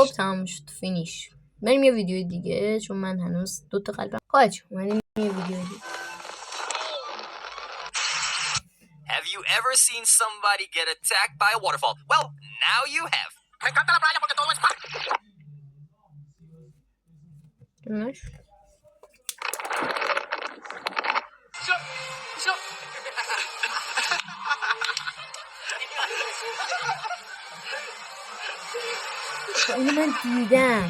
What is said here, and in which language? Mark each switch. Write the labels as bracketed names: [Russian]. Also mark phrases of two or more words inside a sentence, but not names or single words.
[Persian] خب تمام شد. فینیش. بریم یه ویدیو دیگه چون من هنوز 2 تا قلبم خواهد. اومدیم یه ویدیو دیگه. [English] Have you ever seen somebody get attacked by a waterfall? Well, now you have. [Spanish] Me encanta la playa porque todo es [Persian] اینو من دیدم.